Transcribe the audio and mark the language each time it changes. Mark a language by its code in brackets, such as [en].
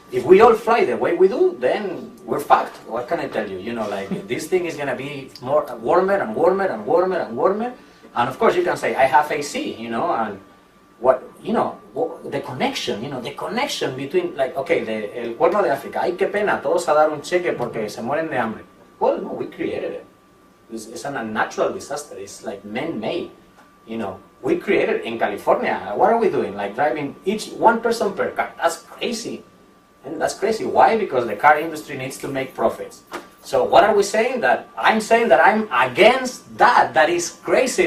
[en] if we all fly the way we do, then we're fucked. What can I tell you? You know, like this thing is gonna be more warmer and warmer and warmer and warmer. And of course, you can say I have AC, you know, and what the connection, you know, the connection between like el Cuerno de África. [es] Ay, qué pena, todos a dar un cheque porque se mueren de hambre. [en] Well, no, we created it. It's an unnatural disaster. It's like man-made. You know, we created it in California. What are we doing? Like driving each one person per car. That's crazy. And that's crazy. Why? Because the car industry needs to make profits. So what are we saying? That I'm saying that I'm against that. That is crazy.